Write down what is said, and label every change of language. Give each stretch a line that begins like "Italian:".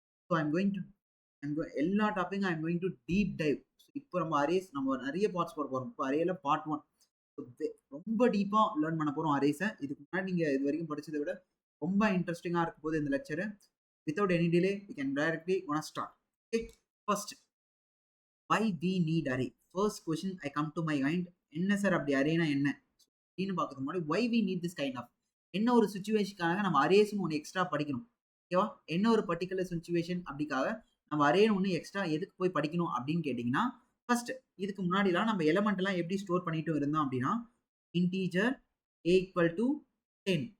English: So எல்லா டாப்பிக்கும் I'm going to deep dive.
Tamil: So இப்போ நம்ம அரேஸ் நம்ம நிறைய பார்ட்ஸ் போட போகிறோம். இப்போ அரேல பார்ட் 1 ரொம்ப டீப்பாக லேர்ன் பண்ண போகிறோம் அரேஸை. இதுக்கு முன்னாடி நீங்கள் இது வரைக்கும் படிச்சதை விட ரொம்ப இன்ட்ரெஸ்டிங்காக இருக்கும் போது இந்த lecture.
English: Without any delay, we can directly gonna start. Okay, first, why we need array? First question I come to my mind,
Tamil: என்ன சார் அப்படி அரேனா என்ன அப்படின்னு பார்க்கறது முன்னாடி
English: why we need this kind of,
Tamil: என்ன ஒரு சுச்சுவேஷனுக்காக நம்ம அரேஸ்னு ஒன்று எக்ஸ்ட்ரா படிக்கணும், ஓகேவா? என்ன ஒரு பர்டிகுலர் சுச்சுவேஷன் அப்படிக்காக நம்ம அரேன்னு ஒன்று எக்ஸ்ட்ரா எதுக்கு போய் படிக்கணும் அப்படின்னு கேட்டிங்கன்னா, ஃபர்ஸ்ட் இதுக்கு முன்னாடிலாம் நம்ம எலமெண்ட்லாம் எப்படி ஸ்டோர் பண்ணிட்டு இருந்தோம் அப்படின்னா, இன்டீஜர் a equal to 10.